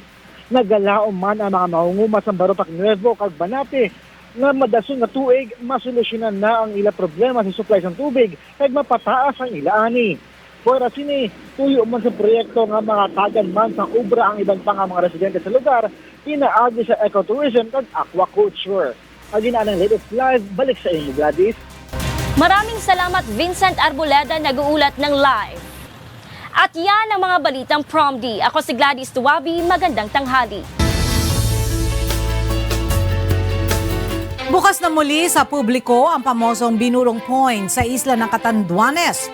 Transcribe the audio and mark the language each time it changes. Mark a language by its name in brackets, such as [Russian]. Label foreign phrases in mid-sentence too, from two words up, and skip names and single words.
[Hiligaynon] Nagalaom man ang mga mahunguma sa Baropac Nuevo kag Banate nga madason nga tuig masolusyonan na ang ila problema sa supply ng tubig kag mapataas ang ila ani. Pwera sini, tuyo man sa proyekto nga mga tagan man sa ubra ang ibang pang mga residente sa lugar, pinaagi sa ecotourism kag aquaculture. Agin anang latest live, balik sa inyo, Gladys. [Filipino] Maraming salamat Vincent Arboleda nag-uulat ng live. At yan ang mga balitang Prom D. Ako si Gladys Tuwabi, magandang tanghali. Bukas na muli sa publiko ang pamosong Binurong Point sa isla ng Catanduanes.